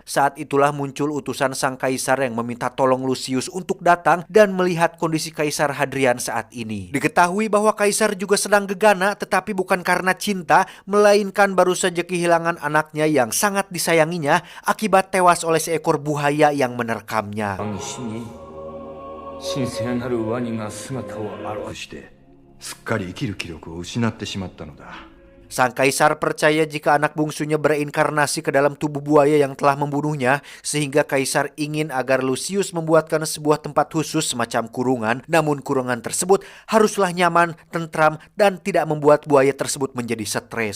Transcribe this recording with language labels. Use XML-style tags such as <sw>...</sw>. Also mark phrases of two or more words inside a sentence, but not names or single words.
<id>Saat itulah muncul utusan sang kaisar yang meminta tolong Lucius untuk datang dan melihat kondisi Kaisar Hadrian saat ini. Diketahui bahwa kaisar juga sedang gegana, tetapi bukan karena cinta, melainkan baru saja kehilangan anaknya yang sangat disayanginya akibat tewas oleh seekor buaya yang menerkamnya.</id> <ja>神聖なるワニが姿を現してすっかり生きる気力を失ってしまったのだ。</ja> <id>Sang kaisar percaya jika anak bungsunya bereinkarnasi ke dalam tubuh buaya yang telah membunuhnya, sehingga kaisar ingin agar Lucius membuatkan sebuah tempat khusus semacam kurungan. Namun kurungan tersebut haruslah nyaman, tentram, dan tidak membuat buaya tersebut menjadi stres.</id>